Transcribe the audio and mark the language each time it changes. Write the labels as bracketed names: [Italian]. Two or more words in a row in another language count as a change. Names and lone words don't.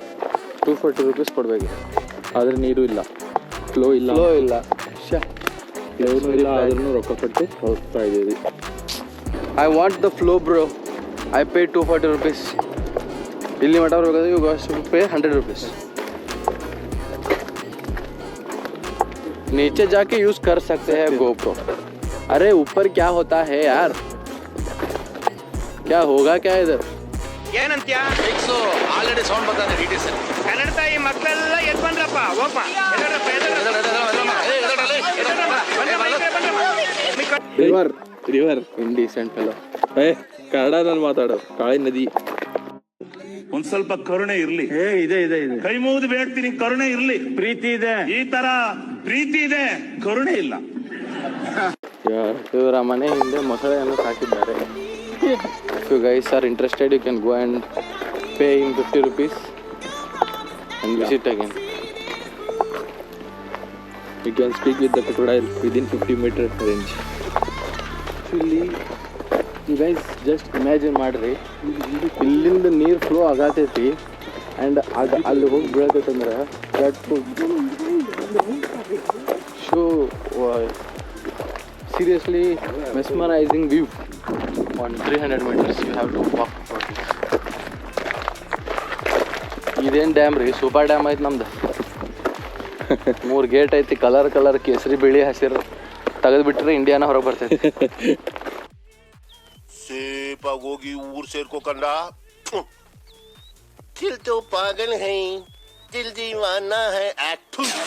[Kannada] 240 rupees ಕೊಡಬೇಕು, ಆದರೆ ನೀರು ಇಲ್ಲ, ಫ್ಲೋ ಇಲ್ಲ. ಪ್ಲೇನು ಇಲ್ಲ ಆದ್ರೂ ರೊಕ್ಕ ಕೊಟ್ಟು ಹೋಗ್ತಾ ಇದ್ದೀವಿ. [English] I want the flow bro. I pay 240 rupees. [Kannada] ಇಲ್ಲಿ ಮಠ ಹೋಗೋದು [English] you got to pay 100 rupees. [Hindi] नीचे जाके यूज कर सकते हैं GoPro. अरे ऊपर क्या होता है यार, क्या होगा क्या इधर? [Kannada] ಏನಂತ್ಯ ಫಿಕ್ಸು ಆಲ್ರೆಡಿ ಸೌಂಡ್ ಬರ್ತಾನೆ ಡಿಟಿಎಸ್ ಕನ್ನಡ ತಾಯಿ ಮಕ್ಕಳೆಲ್ಲ ಎದ್ದು ಬಂದ್ರಪ್ಪ ಹೋಗಪ್ಪ [English] river indecent fellow. [Kannada] ಕನ್ನಡದಲ್ಲಿ ಮಾತಾಡೋ ಕಾಳಿ ನದಿ. ಒಂದ್ ಸ್ವಲ್ಪ ಕರುಣೆ ಇರ್ಲಿ. ಇದೆ ಕೈ ಮುಗಿದು ಬೇಡ್ತೀನಿ, ಕರುಣೆ ಇರ್ಲಿ. ಪ್ರೀತಿ ಇದೆ, ಈ ತರ ಪ್ರೀತಿ ಇದೆ, ಕರುಣೆ ಇಲ್ಲ. ಇವರ ಮನೆ ಹಿಂದೆ ಮೊಸಳೆಯನ್ನು ಸಾಕಿದ್ದಾರೆ. [English] If you guys are interested, you can go and pay him 50 rupees and visit again. You can speak with the crocodile within 50-meter range. Actually, you guys just imagine [Kannada] ಮಾಡ್ರಿ, ಇಲ್ಲಿಂದ ನೀರು ಫ್ಲೋ ಆಗತೈತಿ ಆ್ಯಂಡ್ ಅದು ಅಲ್ಲಿ ಹೋಗಿ ಬೀಳತೈತೆ ಅಂದ್ರೆ [English] that show seriously mesmerizing view. On 300 meters you have to walk for this. [Kannada] ಇದೇನು ಡ್ಯಾಮ್ ರೀ, ಸೂಪರ್ ಡ್ಯಾಮ್ ಐತೆ ನಮ್ದು. 3 ಗೇಟ್ ಐತಿ, ಕಲರ್ ಕೇಸರಿ ಬಿಳಿ ಹಸಿರು ತೆಗೆದು ಬಿಟ್ರೆ ಇಂಡಿಯಾನ ಹೊರಗೆ ಬರ್ತೈತಿ. ಸೇಪಾಗಿ ಹೋಗಿ ಊರ್ ಸೇರ್ಕೋಕಂಡ [Hindi] दिल तो पागल है दिल दीवाना है ಆಕ್ಟು.